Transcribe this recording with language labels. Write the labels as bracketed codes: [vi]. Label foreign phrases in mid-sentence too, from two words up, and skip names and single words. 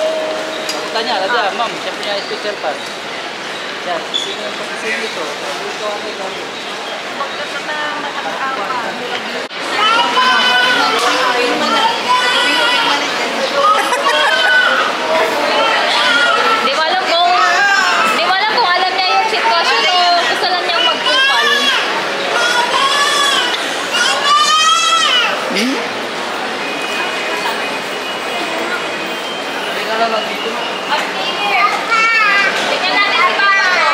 [id] Aku tanya aja, Mam, saya punya [en] special pass. [id] Ya, sini itu. [tl] Di ko alam kung alam niya yung sitwasyon o gusto lang niyang magkupal. Tingnan natin si Papa mo.